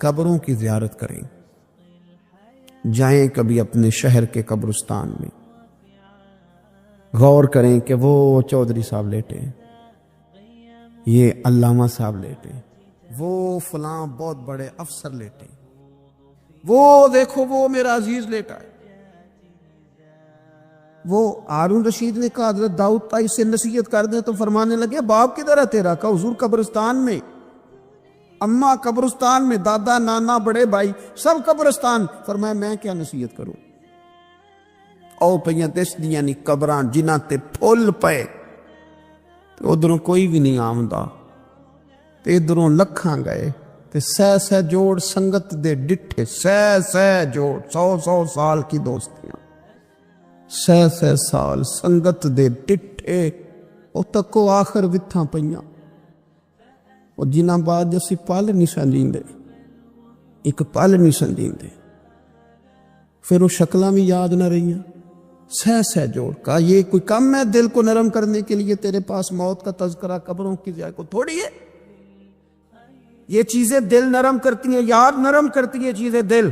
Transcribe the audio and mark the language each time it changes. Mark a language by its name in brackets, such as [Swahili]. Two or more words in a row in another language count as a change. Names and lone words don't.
[Urdu] قبروں کی زیارت کریں، جائیں کبھی اپنے شہر کے قبرستان میں، غور کریں کہ وہ چودھری صاحب لیٹے ہیں، یہ علامہ صاحب لیٹے، وہ فلاں بہت بڑے افسر لیٹے، وہ دیکھو وہ میرا عزیز لیٹا ہے۔ وہ ہارون رشید نے کہا حضرت داؤد تائی سے نصیحت کر دیں، تو فرمانے لگے باپ کدھر ہے تیرا؟ کہا حضور قبرستان میں، اماں قبرستان میں، دادا نانا بڑے بھائی سب قبرستان۔ فرمایا میں کیا نصیحت کروں؟ [Punjabi] او پہیاں دس دیاں نی قبراں جنہاں تے پھول پے، تو ادھروں کوئی بھی نہیں آمدا، تے ادھروں لکھاں گئے، تے سہ جوڑ سنگت دے ڈٹھے، سہ جوڑ 100 [Urdu] سال کی دوستیاں، [Punjabi] سہ سال سنگت دے ڈٹھے، او تکو آخر وتھاں پئیاں، اور جنہاں بعد اسی پل نہیں سنجیندے، ایک پل نہیں سنجیندے، پھر وہ شکلاں بھی یاد نہ رہیاں، سہ جوڑ۔ [Urdu] کہا یہ کوئی کم ہے دل کو نرم کرنے کے لیے؟ تیرے پاس موت کا تذکرہ قبروں کی جائے کو تھوڑی ہے؟ یہ چیزیں دل نرم کرتی ہیں، یاد نرم کرتی ہیں چیزیں دل۔